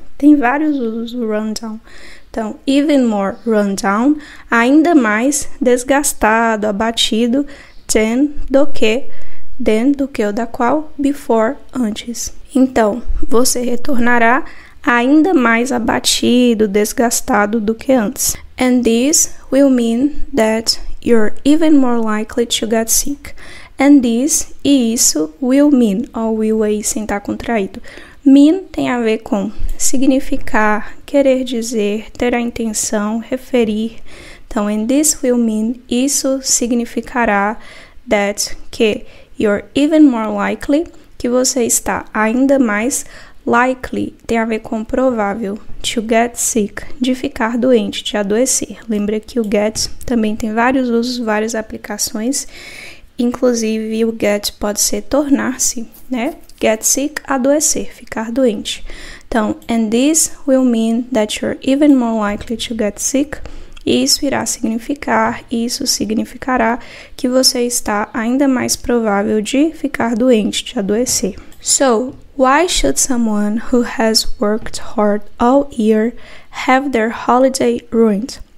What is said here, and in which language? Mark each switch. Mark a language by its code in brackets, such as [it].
[pt] Tem vários usos do rundown. Então, [en] even more rundown, [pt] ainda mais desgastado, abatido, than, do que ou da qual, before, antes. Então, você retornará ainda mais abatido, desgastado do que antes. [en] And this will mean that you're even more likely to get sick. And this, [pt] e isso, [en] will mean, [pt] ó, will aí sem estar contraído. Mean tem a ver com significar, querer dizer, ter a intenção, referir. Então, [en] and this will mean, [pt] isso significará that, que [en] you're even more likely, [pt] que você está ainda mais likely, tem a ver com provável, [en] to get sick, [pt] de ficar doente, de adoecer. Lembra que o get também tem vários usos, várias aplicações, inclusive o get pode ser tornar-se, né? [en] Get sick, [pt] adoecer, ficar doente. [en] Então, and this will mean that you're even more likely to get sick. [pt] Isso irá significar, isso significará que você está ainda mais provável de ficar doente, de adoecer. [en] So, why should someone who has worked hard all year have their holiday ruined?